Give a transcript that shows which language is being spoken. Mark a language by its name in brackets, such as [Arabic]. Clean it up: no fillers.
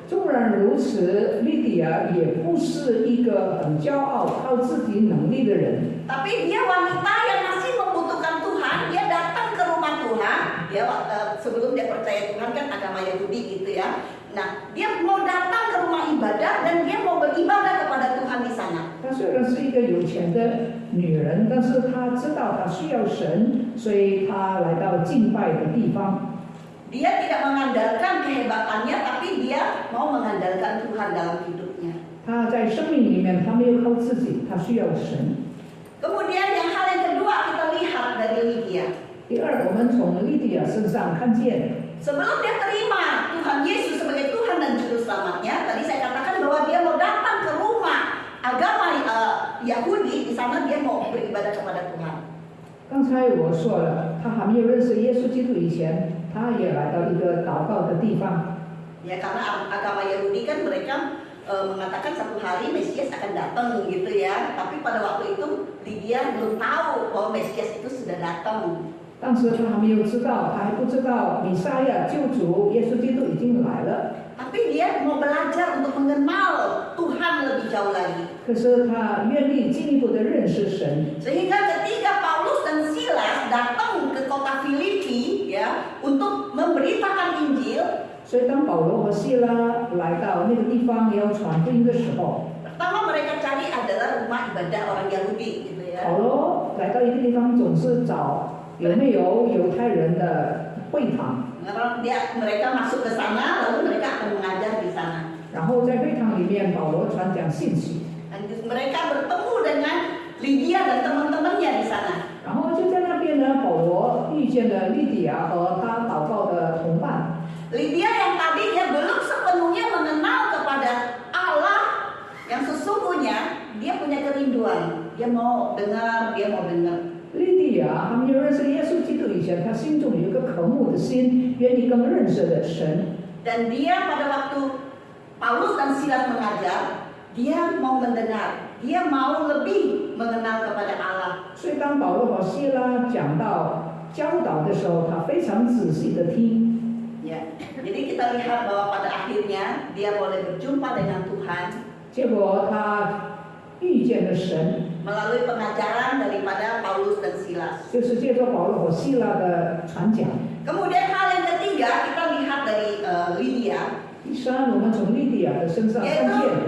[Chinese] 纵然如此，莉迪亚也不是一个很骄傲、靠自己能力的人。 [Indonesian] Tapi dia wanita yang masih membutuhkan Tuhan. Dia datang ke rumah Tuhan. Dia sebelum dia percaya Tuhan kan agama Yahudi gitu ya. Nah dia mau datang ke rumah ibadah dan dia mau beribadah kepada Tuhan di sana. [Chinese] 她虽然是一个有钱的女人，但是她知道她需要神，所以她来到敬拜的地方。 [Indonesian] Dia tidak mengandalkan kehebatannya, tapi dia mau mengandalkan Tuhan dalam hidupnya. [Chinese] 她在生命里面，她没有靠自己，她需要神。 [Indonesian] Kemudian hal yang kedua kita lihat dari Lydia. [Chinese] 第二，我们从莉迪亚身上看见， [Indonesian] Sebelum dia terima Tuhan Yesus sebagai Tuhan dan Juru Selamatnya, tadi saya katakan bahwa dia mau datang ke rumah agama Yahudi, di sana dia mau beribadah kepada Tuhan. [Chinese] 刚才我说了，她还没有认识耶稣基督以前，她也来到一个祷告的地方。 [Indonesian] Ya karena agama Yahudi kan mereka mengatakan satu hari Mesias akan datang gitu ya. Tapi pada waktu itu Lydia belum tahu bahwa Mesias itu sudah datang. [Chinese] 当时她还没有知道，她还不知道弥赛亚救主耶稣基督已经来了。 [Indonesian] Tapi dia mau belajar untuk mengenal Tuhan lebih jauh lagi. [Chinese] 可是她愿意进一步的认识神， [Indonesian] Sehingga ketika Paulus dan Silas datang ke kota Filipi ya untuk memberitakan Injil, [Chinese] 所以当保罗和希拉来到那个地方要传福音的时候， [Indonesian] pertama mereka cari adalah rumah ibadah orang Yahudi gitu ya. [Chinese] 保罗来到一个地方总是找有没有犹太人的会堂， [Indonesian] Karena mereka masuk ke sana lalu mereka akan mengajar di sana. [Chinese] 然后在会堂里面保罗传讲信息， [Indonesian] Dan mereka bertemu dengan Lydia dan teman-temannya di sana. [Chinese] 然后就在那边呢，保罗遇见了莉迪亚和他祷告的同伴。 [Indonesian] Lydia yang tadinya belum sepenuhnya mengenal kepada Allah yang sesungguhnya, dia punya kerinduan. Dia mau dengar. [Chinese] 莉迪亚还没有认识耶稣基督以前，他心中有一个渴慕的心，愿意更认识的神。 [Indonesian] Dan dia pada waktu Paulus dan Silas mengajar, dia mau mendengar. Dia mau lebih mengenal kepada Allah. [Chinese] 所以当保罗和希拉讲到教导的时候，他非常仔细的听。 [Indonesian] Ya, jadi kita lihat bahwa pada akhirnya dia boleh berjumpa dengan Tuhan [Chinese] 结果他遇见了神， [Indonesian] melalui pengajaran daripada Paulus dan Silas. [Chinese] 就是借着保罗和希拉的传讲。 [Indonesian] Kemudian hal yang ketiga kita lihat dari Lydia, [Chinese] 第三，我们从莉迪亚的身上看见，